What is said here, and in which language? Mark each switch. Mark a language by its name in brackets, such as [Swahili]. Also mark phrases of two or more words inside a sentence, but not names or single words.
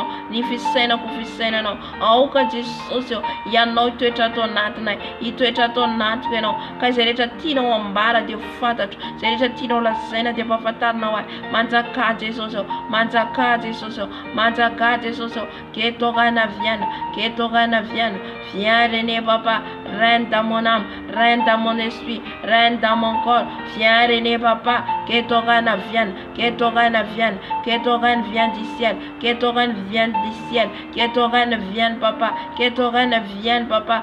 [Malagasy] Ny fisainako fisainanao. Aoka Jesosy ianao itoetra ato anatinay. Itoetra ato anatiko ianao. Ka izay rehetra tianao ambara dia fantatro. Izay rehetra tianao lazaina dia ampahafantarinao ahy. Manjaka Jesosy. Manjaka Jesosy. Manjaka Jesosy. Keto gana viana. Keto gana viana. [French] Viens René papa. règne dans mon âme, règne dans mon esprit, règne dans mon corps. Viens régner, papa, que ton règne vienne, que ton règne vienne, que ton règne vienne du ciel, que ton règne vienne du ciel, que ton règne vienne, papa, que ton règne vienne, papa.